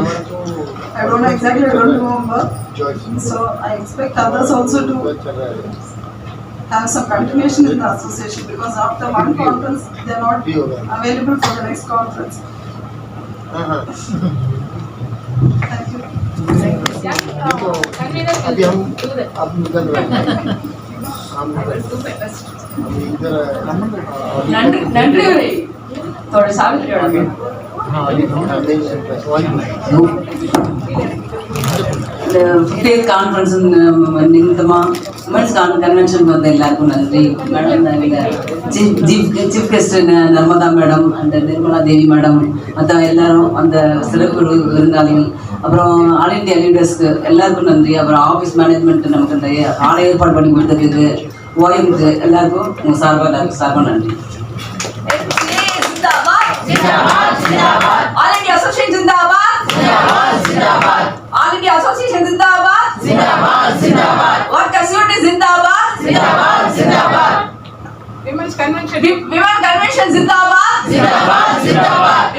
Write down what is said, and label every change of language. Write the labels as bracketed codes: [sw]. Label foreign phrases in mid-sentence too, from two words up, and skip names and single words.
[en] I don't know exactly, I don't remember. So I expect others also to have some continuation in the association, because after one conference they are not available for the next conference. Thank you. [hi] अभी हम अब निकल रहे हैं. हम इधर [ta] நன்றி உரை தோட சாவித்திரியோட. இந்த 50th கான்ஃபரன்ஸ் நிமித்தமா [en] women's convention [ta] வந்த எல்லாருக்கும் நன்றி மேடம். [en] chief guest [ta] நர்மதா மேடம் அண்ட் நிர்மலா தேவி மேடம், மற்ற எல்லாரும் அந்த சிறப்பு விருந்தாளிகள், அப்புறம் [en] All India leaders [ta] எல்லாருக்கும் நன்றி. அப்புறம் [en] office management [ta] நமக்கு இந்த ஆலை ஏற்பாடு பண்ணி கொடுத்ததுக்கு, ஓஎம்க்கு எல்லாருக்கும் உங்கள் எல்லாருக்கும் சார்பாக நன்றி. [en] All India Association Zindabad. All India Association Zindabad. Workers Unity Zindabad. Women's Convention. Women Convention Zindabad.